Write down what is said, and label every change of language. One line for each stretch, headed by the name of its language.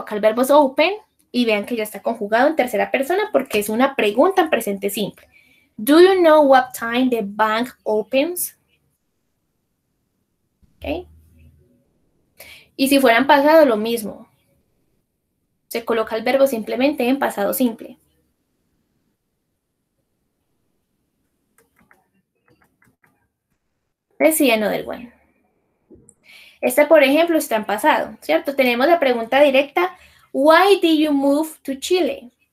Spanish: Acá el verbo es open y vean que ya está conjugado en tercera persona porque es una pregunta en presente simple.
English: Do you know what time the bank opens? ¿Ok?
Spanish: Y si fuera en pasado, lo mismo. Se coloca el verbo simplemente en pasado simple.
English: Let's see another one.
Spanish: Este, por ejemplo, está en pasado, ¿cierto? Tenemos la pregunta directa.
English: Why did you move to Chile?